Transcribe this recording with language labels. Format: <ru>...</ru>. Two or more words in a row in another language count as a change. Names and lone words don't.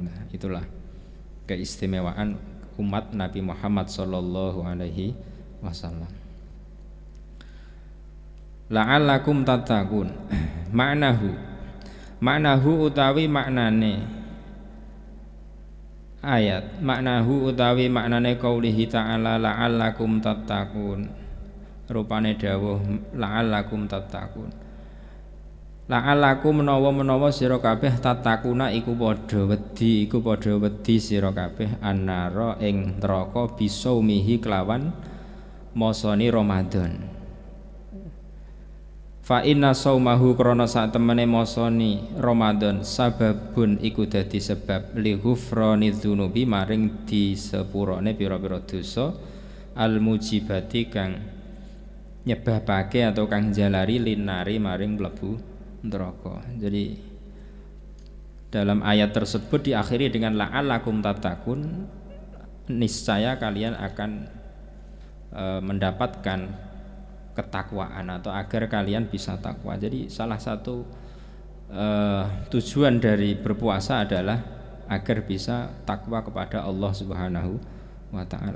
<id>Nah, itulah keistimewaan umat Nabi Muhammad SAW.</id> <ar>wasallam. La'allakum tattaqun. Maknahu</ar> <jv>utawi maknane ayat,</jv> <ar>maknahu</ar> <jv>utawi maknane</jv> <ar>qaulihi ta'ala la'allakum tattaqun.</ar> <jv>Rupane dawuh</jv> <ar>la'allakum tattaqun.</ar> <jv>La'allakum menawa sira kabeh tatakuna iku padha wedi sira kabeh annara ing neraka bisaumihi kelawan mosoni Ramadan.</jv> <ar>Fa inna saumahu</ar> <jv>krana sak temene mosoni Ramadan sababun iku dadi sebab</jv> <ar>li ghufrani dzunubi</ar> <jv>maring disepurane pira-pira dosa</jv> <ar>al mujibati</ar> <jv>kang nyebabake atau kang jalari linari maring mlebu neraka.</jv> <id>Jadi dalam ayat tersebut diakhiri dengan</id> <ar>la'allakum tattaqun,</ar> <id>niscaya kalian akan mendapatkan ketakwaan atau agar kalian bisa takwa. Jadi salah satu tujuan dari berpuasa adalah agar bisa takwa kepada Allah</id> <ar>Subhanahu wa ta'ala.</ar>